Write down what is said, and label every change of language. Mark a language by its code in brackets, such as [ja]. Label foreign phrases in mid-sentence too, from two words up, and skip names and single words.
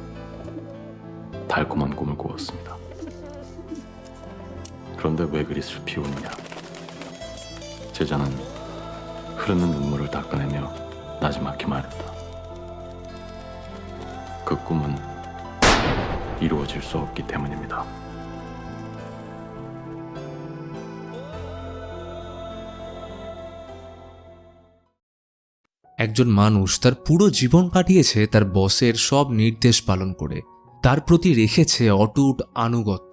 [ko] 달콤한 꿈을 꾸었습니다. 그런데 왜 그리 슬피 우느냐? 제자는 흐르는 눈물을 닦아내며 나지막히 말했다. 그 꿈은 이루어질 수 없기 때문입니다. [bn] একজন মানুষ তার পুরো জীবন কাটিয়েছে তার বসের সব নির্দেশ পালন করে, তার প্রতি রেখেছে অটুট আনুগত্য।